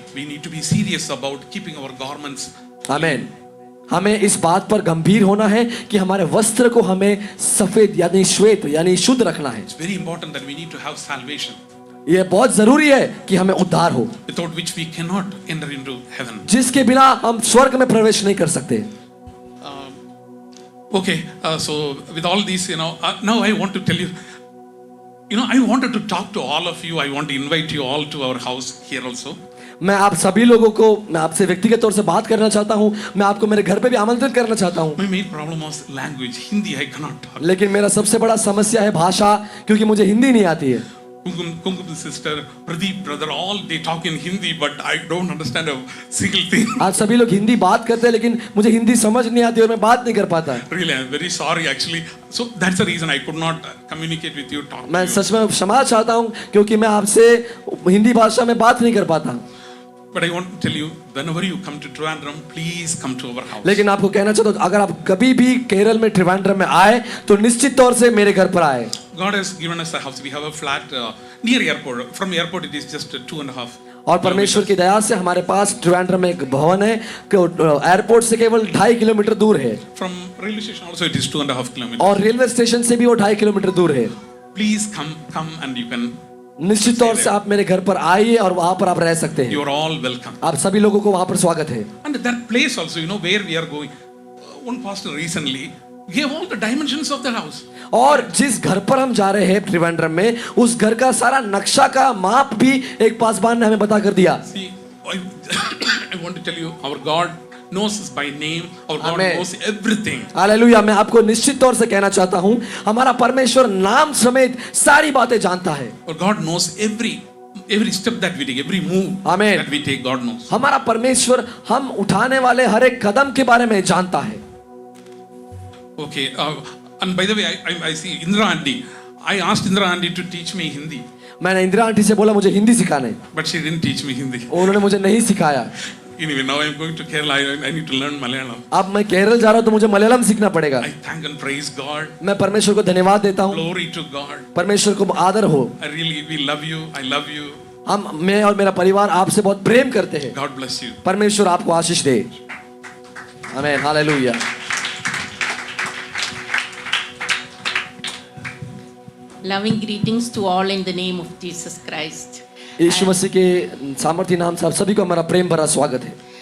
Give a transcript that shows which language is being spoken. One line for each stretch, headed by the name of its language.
English: We need to be serious about keeping our garments. आमीन।
Hindi: हमें इस बात पर गंभीर होना है कि हमारे वस्त्र को हमें सफेद यानी श्वेत यानी शुद्ध रखना है।
English: It's very important that we need to have salvation.
Hindi: ये बहुत जरूरी है कि हमें उद्धार हो,
English: without which we cannot enter into heaven.
Hindi: जिसके बिना हम स्वर्ग में प्रवेश नहीं कर सकते।
English: Okay, so with all these, now I want to tell you, I wanted to talk to all of you. I want to invite you all to our house here also.
Hindi: मैं आप सभी लोगों को, मैं आपसे व्यक्तिगत तौर से बात करना चाहता हूँ, मैं आपको मेरे घर पे भी आमंत्रित करना चाहता हूँ।
English: My main problem was language. Hindi I cannot talk.
Hindi: लेकिन मेरा सबसे बड़ा समस्या है भाषा, क्योंकि मुझे हिंदी नहीं आती है।
English: Kumkum sister, Pradeep brother, all they talk in Hindi, but I don't understand a single thing.
Hindi: आप सभी लोग हिंदी बात करते हैं लेकिन मुझे हिंदी समझ नहीं आती और मैं बात नहीं कर पाता।
English: Really, I'm very sorry actually. So that's the reason I could not communicate with you, talk to
Hindi: मैं
English: you.
Hindi: सच में क्षमा चाहता हूँ क्योंकि मैं आपसे हिंदी भाषा में बात नहीं कर पाता।
English: But I want to tell you, whenever you come to Trivandrum, please come to our house.
Hindi: लेकिन आपको कहना चाहता हूँ अगर आप कभी भी केरल में त्रिवेंद्रम में आए तो निश्चित तौर से मेरे घर पर आए।
English: God has given us a house. We have a flat near airport. From airport it is just 2.5.
Hindi: और परमेश्वर की दया से हमारे पास त्रिवेंद्रम में एक भवन है, एयरपोर्ट से केवल 2.5 किलोमीटर दूर है।
English: From railway station also it is 2.5 kilometers.
Hindi: और रेलवे स्टेशन से भी वो 2.5 किलोमीटर दूर है।
English: Please come and you can.
Hindi: निश्चित तौर से आप मेरे घर पर आइए और वहां पर आप रह सकते हैं।
English: You are all welcome.
Hindi: आप सभी लोगों को वहां पर स्वागत है।
English: And that place also, where we are going. One pastor recently gave all the dimensions of the house.
Hindi: और जिस घर पर हम जा रहे हैं त्रिवेंद्रम में, उस घर का सारा नक्शा का माप भी एक पासबान ने हमें बता कर दिया।
English: See, I want to tell you, our God knows us by name. Our God Amen. knows everything. Hallelujah.
Hindi: मैं आपको निश्चित तौर से कहना चाहता हूं, हमारा परमेश्वर नाम समेत सारी बातें जानता है।
English: Our God knows every step that we take, every move Amen. that we take. God knows.
Hindi: हमारा परमेश्वर हम उठाने वाले हर एक कदम के बारे में जानता है। Okay.
English: And by the way, I see Indra Aunty. I asked Indra Aunty to teach me Hindi,
Hindi: मैंने इंदिरा आंटी से बोला मुझे हिंदी सिखाने,
English: but she didn't teach me Hindi.
Hindi: उन्होंने मुझे नहीं सिखाया।
English: Anyway, now I'm going to Kerala. I need to learn Malayalam.
Hindi: अब मैं केरल जा रहा हूं तो मुझे मलयालम सीखना पड़ेगा।
English: I thank and praise God.
Hindi: मैं परमेश्वर को धन्यवाद देता हूं।
English: Glory to God.
Hindi: परमेश्वर को आदर हो।
English: We love you. I love you.
Hindi: मैं और मेरा परिवार आपसे बहुत प्रेम करते हैं।
English: God bless you.
Hindi: परमेश्वर आपको आशीष दे। आमीन, hallelujah.
English: Loving greetings to all in the name of Jesus Christ.
Hindi: यीशु मसीह के सामर्थ्य नाम से आप सभी को हमारा प्रेम भरा स्वागत है।